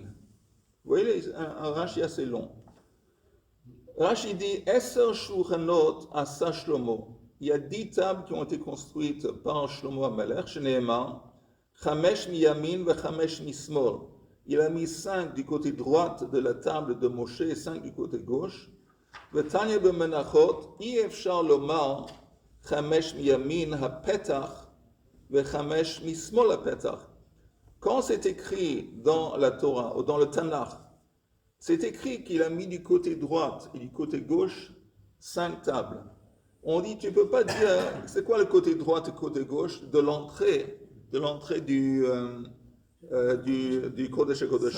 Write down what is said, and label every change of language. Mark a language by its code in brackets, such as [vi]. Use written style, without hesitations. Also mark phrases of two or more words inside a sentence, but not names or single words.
[fr] Vous voyez, un Rashi assez long. Rashi dit [he] עשר שולחנות עשה שלמה. [fr] Il y a 10 tables qui ont été construites par Shlomo HaMelech, [he] שנאמר, חמש מימין וחמש משמאל. [fr] Il a mis 5 du côté droit de la table de Moshe et 5 du côté gauche. [he] ותניא במנחות, אי אפשר לומר, חמש מימין הפתח, וחמש משמאל הפתח. [fr] Quand c'est écrit dans la Torah, ou dans le Tanakh, c'est écrit qu'il a mis du côté droit et du côté gauche 5 tables. On dit, tu ne peux pas dire, c'est quoi le côté droit et le côté gauche de l'entrée du Kodesh HaKodashim.